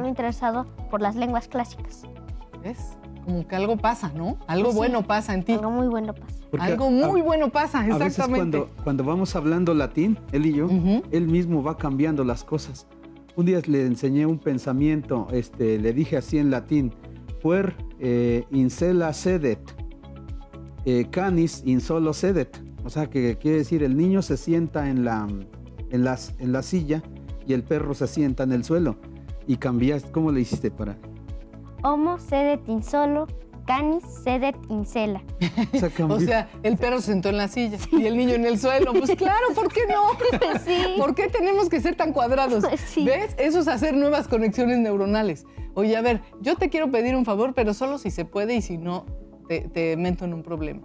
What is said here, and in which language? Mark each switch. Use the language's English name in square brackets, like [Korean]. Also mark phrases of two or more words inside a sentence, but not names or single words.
[Spanish] me he interesado por las lenguas clásicas. ¿Ves? Como que algo pasa, ¿no? Algo Sí. bueno pasa en ti. Algo muy bueno pasa. Porque Algo muy bueno pasa, a veces exactamente. cuando vamos hablando latín, él y yo, Ujú. él mismo va cambiando las cosas. Un día le enseñé un pensamiento, le dije así en latín, [Latin] puer incela sedet, canis in solo sedet. [Spanish] O sea, que quiere decir el niño se sienta en la silla y el perro se sienta en el suelo. Y cambiaste, ¿cómo le hiciste para? [Latin] Homo sedet in solo, canis sedet in cela. [Spanish] O sea, O cambió. sea, el perro se sentó en la silla y el niño en el suelo. Pues claro, ¿por qué no? Sí. ¿Por qué tenemos que ser tan cuadrados? Sí. ¿Ves? Eso es hacer nuevas conexiones neuronales. Oye, a ver, yo te quiero pedir un favor, pero solo si se puede y si no, te meto en un problema.